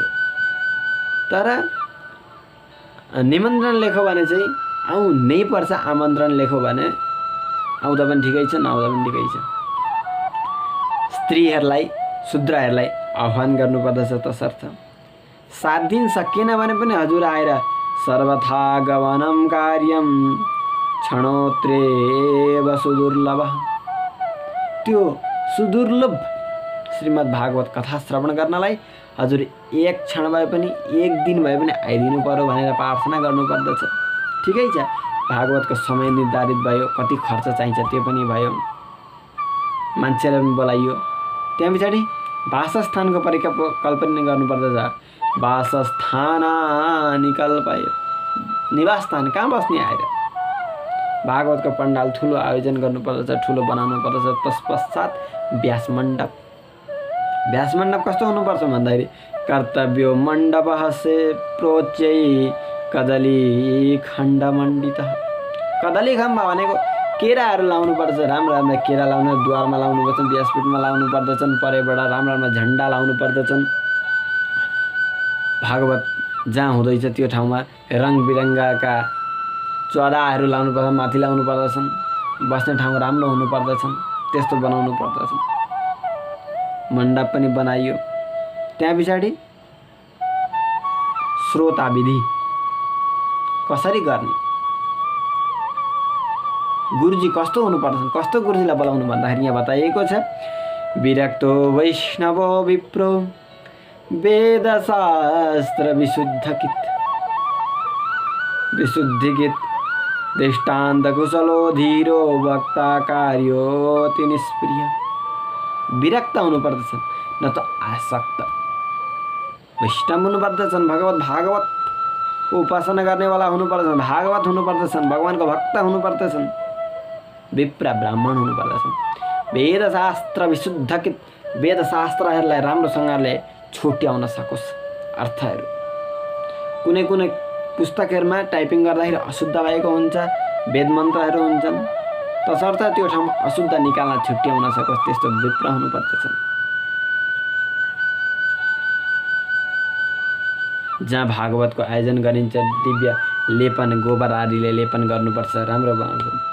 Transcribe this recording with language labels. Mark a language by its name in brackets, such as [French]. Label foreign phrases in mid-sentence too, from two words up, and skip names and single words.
[Nepali] तर निमन्त्रण लेखो भने चाहिँ आउनै पर्छ, आमन्त्रण लेखो भने आउँदा पनि ठिकै छ, नआउँदा पनि ठिकै छ। स्त्रीहरूलाई, शूद्रहरूलाई आह्वान गर्नुपर्दछ। तसर्थ 7 दिन सकिएन भने पनि हजुर आएर [Sanskrit] सर्वथा गमनं कार्यं क्षणोत्रेव सुदुर्लभ। [Nepali] त्यो सुदुर्लभ श्रीमद् भागवत कथा श्रवण गर्नलाई हजुर 1 क्षण भए पनि, 1 दिन भए पनि आइदिनु पर्यो भनेर प्रार्थना गर्नुपर्दछ। ठिकै छ, भागवतको समय निर्धारित भयो, कति खर्च चाहिन्छ त्यो पनि भयो, मान्छेलाई पनि बोलाइयो। त्यहाँ पछाडि वासस्थानको परिकल्पना गर्नुपर्दछ। [Sanskrit] वासस्थानानि कल्पयेत्। [Nepali] निवासस्थान कहाँ बस्ने आएर भागवतको पण्डाल ठुलो आयोजन गर्नुपर्दछ, ठुलो बनाउनु पर्दछ। तत्पश्चात व्यासमण्डप। व्यासमण्डप कस्तो हुनुपर्छ भन्दाखेरि [Sanskrit] कर्तव्यो मण्डपः से प्रोच्यै कदली खण्डमण्डित। [Nepali] कदली खम्बा भनेको केराहरू लाउनु पर्छ, राम्रो राम्रो केरा लाउनु, द्वारमा लाउनु पर्छन्, व्यासपीठमा लाउनु पर्दछन्, परेबाट राम्रो राम्रो झन्डा लाउनु पर्दछन्। भागवत जहाँ हुँदैछ त्यो ठाउँमा रङबिरङ्गाका चराहरू लाउनु पर्छ, माथि लाउनु पर्दछन्, बस्ने ठाउँ राम्रो हुनु पर्दछन्, त्यस्तो बनाउनु पर्दछन्। मण्डप पनि बनाइयो। त्यहाँ पछाडि श्रोता विधि कसरी गर्ने, गुरुजी कस्तो हुनुपर्दछन्, कस्तो गुरुजीलाई बोलाउनु भन्दाखेरि यहाँ बताइएको छ, [Sanskrit] विरक्तो वैष्णवो विप्रो वेदशास्त्र विशुद्धिकित दृष्टान्त कुशलो धीरो वक्ता कार्योति निष्प्रिय। [Nepali] विरक्त हुनुपर्दछन्, न त आसक्त। वैष्णव हुनुपर्दछन्, भागवत उपासना गर्नेवाला हुनुपर्दछन्, भागवत हुनुपर्दछन्, भगवानको भक्त हुनुपर्दछन्, विप्र ब्राह्मण हुनुपर्दछन्। [Sanskrit] वेदशास्त्र विशुद्धकित, [Nepali] वेदशास्त्रहरूलाई राम्रोसँगले छुट्याउन सकोस् अर्थहरू। कुनै कुनै पुस्तकहरूमा टाइपिङ गर्दाखेरि अशुद्ध भएको हुन्छ, वेद मन्त्रहरू हुन्छन्, तसर्थ त्यो ठाउँमा अशुद्ध निकाल्न छुट्याउन सकोस् त्यस्तो विप्र हुनुपर्दछन्। जहाँ भागवतको आयोजन गरिन्छ दिव्य लेपन गोबर आदिले लेपन गर्नुपर्छ, राम्रो बनाउँछ।